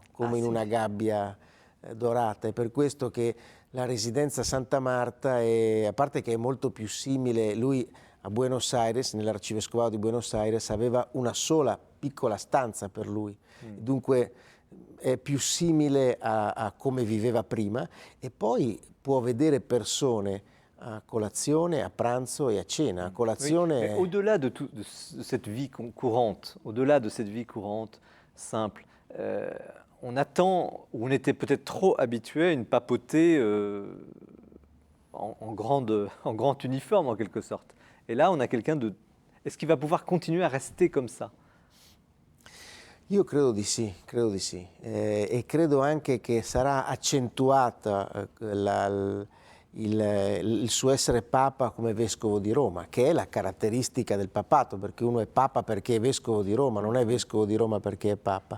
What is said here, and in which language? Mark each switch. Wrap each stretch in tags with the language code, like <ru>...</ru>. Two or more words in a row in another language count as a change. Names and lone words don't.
<it>come in una gabbia dorata, è per questo che la residenza Santa Marta è, a parte che è molto più simile, lui a Buenos Aires, nell'arcivescovado di Buenos Aires, aveva una sola piccola stanza per lui, dunque è più simile a come viveva prima e poi può vedere persone à colazione, à pranzo et à cena. À colazione...</it> <fr>Oui, au-delà de cette vie courante, au-delà de cette vie courante, simple, on attend, ou on était peut-être trop habitué à une papauté en grand uniforme en quelque sorte. Et là, on a quelqu'un de... Est-ce qu'il va pouvoir continuer à rester comme ça?</fr> <it>Io credo di sì, e credo anche che sarà accentuata il suo essere Papa come Vescovo di Roma, che è la caratteristica del papato, perché uno è Papa perché è Vescovo di Roma, non è Vescovo di Roma perché è Papa.</it>